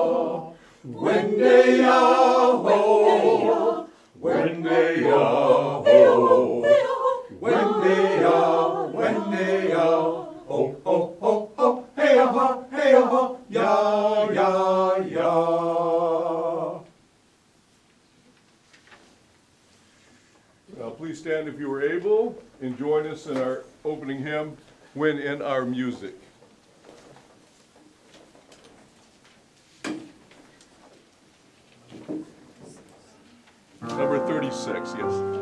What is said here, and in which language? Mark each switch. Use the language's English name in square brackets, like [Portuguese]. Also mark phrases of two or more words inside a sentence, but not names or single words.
[English] Wendy-ya-ho, Wendy-ya-ho, Wendy-ya, Wendy-ya, ho, ho, ho, ho, hey-ya-ho, hey-ya-ho, ya-ya-ya. Please stand if you are able and join us in our opening hymn, When in Our Music. Number 36, yes.